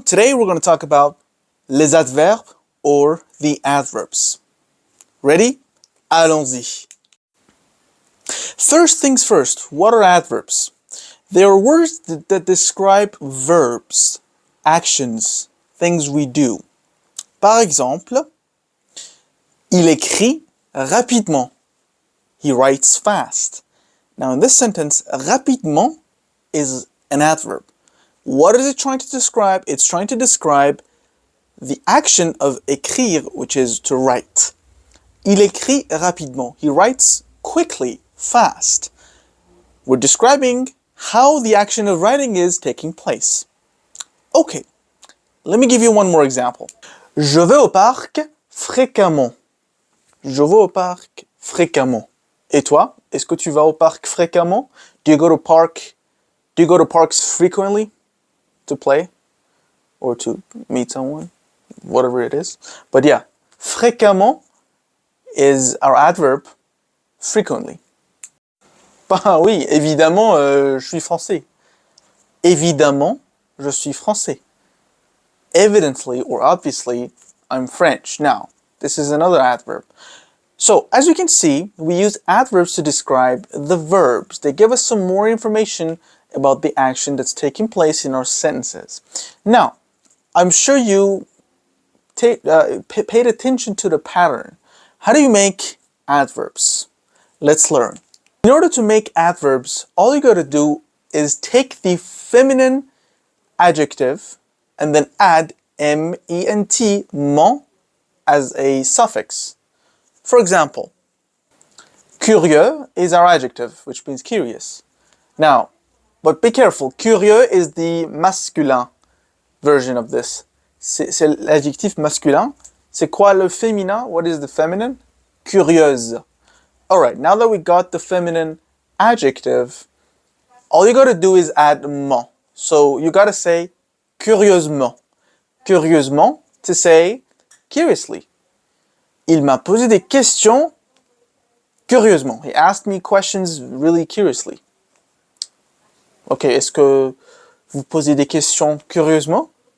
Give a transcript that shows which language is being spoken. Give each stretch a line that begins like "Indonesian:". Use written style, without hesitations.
English: Today we're going to talk about les adverbes or the adverbs. Ready?
French: Allons-y.
English: First things first, what are adverbs? They are words that describe verbs, actions, things we do.
French: Par exemple, il écrit rapidement.
English: He writes fast. Now in this sentence, rapidement is an adverb. What is it trying to describe? It's trying to describe the action of écrire, which is to write.
French: Il écrit rapidement.
English: He writes quickly, fast. We're describing how the action of writing is taking place. Okay, let me give you one more example.
French: Je vais au parc fréquemment. Je vais au parc fréquemment. Et toi, est-ce que tu vas au parc fréquemment?
English: Do you go to parks frequently? To play or to meet someone, whatever it is. But yeah, fréquemment is our adverb frequently.
French: Bah oui, évidemment, je suis français. Évidemment, je suis français.
English: Evidently or obviously, I'm French. Now, this is another adverb. So, as you can see, we use adverbs to describe the verbs. They give us some more information about the action that's taking place in our sentences. Now, I'm sure you paid attention to the pattern. How do you make adverbs? Let's learn. In order to make adverbs, all you gotta do is take the feminine adjective and then add ment, ment, as a suffix. For example, curieux is our adjective, which means curious. Now, but be careful, curieux is the masculin version of this.
French: C'est l'adjectif masculin. C'est quoi le féminin?
English: What is the feminine?
French: Curieuse.
English: Alright, now that we got the feminine adjective, all you gotta do is add ment. So you gotta say curieusement. Curieusement to say curiously.
French: Il m'a posé des questions curieusement.
English: He asked me questions really curiously.
French: Ok, est-ce que vous posez des questions curieusement?